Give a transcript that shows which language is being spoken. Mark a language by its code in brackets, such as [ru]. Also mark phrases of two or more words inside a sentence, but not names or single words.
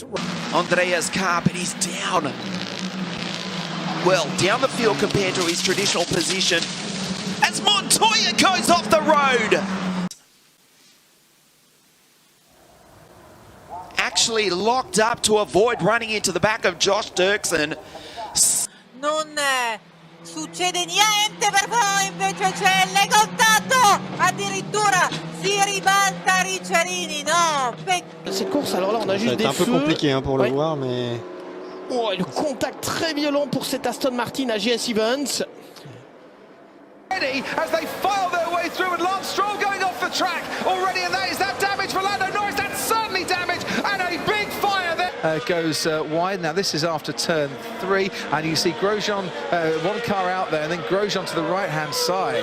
[en] Andrea's car, but he's down. Well, down the field compared to his traditional position as Montoya goes off the road. Actually locked up to avoid running into the back of Josh Dirksen. [it] Non succede niente per voi, invece c'è il contatto, addirittura si ribalta Ricciarini, no. [fr] Cette course, alors là on a juste des feux. C'est un peu compliqué hein, pour le voir, mais... Oh, le contact très violent pour cet Aston Martin à GS Events. [en] As they file their way through, and Lance Stroll going off the track already, and that is that damage for Lando Norris. That's certainly damage, and a big fire there. Goes wide. Now this is after turn 3, and you see Grosjean, one car out there, and then Grosjean to the right-hand side.